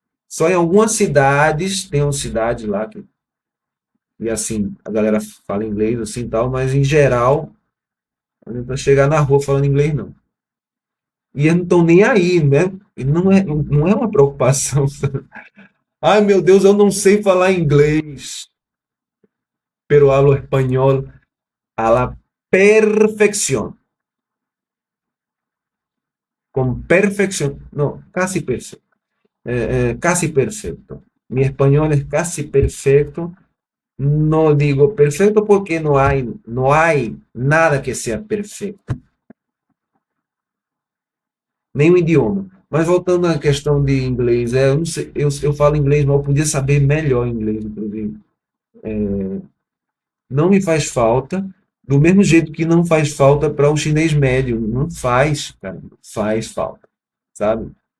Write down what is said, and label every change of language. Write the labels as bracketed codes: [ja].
[pt] Só em algumas cidades, tem uma cidade lá que, e assim, a galera fala inglês assim e tal, mas em geral, não adianta chegar na rua falando inglês não. E eles não estão nem aí, né? E não é uma preocupação. Ai, meu Deus, eu não sei falar inglês, [es] pero hablo espanhol a la perfección. Con perfección, no, casi perfecto. Casi perfecto. Mi español es casi perfecto. No digo perfecto porque no hay nada que sea perfecto. [pt] Nenhum idioma. Mas voltando à questão de inglês, eu não sei, eu falo inglês, mas eu podia saber melhor inglês, inclusive. Não me faz falta, do mesmo jeito que não faz falta para um chinês médio. Não faz, cara, não faz falta, sabe?